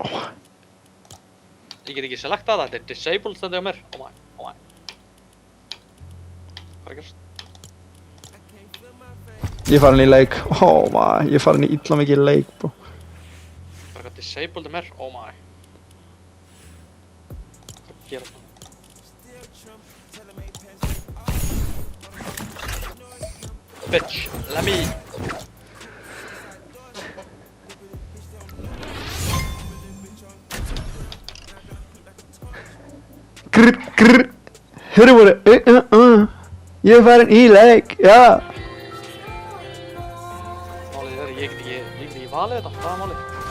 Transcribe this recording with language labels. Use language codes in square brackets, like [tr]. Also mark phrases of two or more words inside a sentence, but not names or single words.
[is] Ég get ekki selecta það, þetta er disabled stendur á mér. [en] Oh my. [is] Hvað er að gerast? Ég er farin í leik. Ó, ég er farin í illa mikið leik, bro. Hvað er að disabled á mér? [en] Oh my. [is] Hvað er að gerast það? [en] Bitch, let me. Grr. [is] Hörru voru. Ég er farin í leik, já. Málið er, ég get ekki valið þetta, hvað er málið?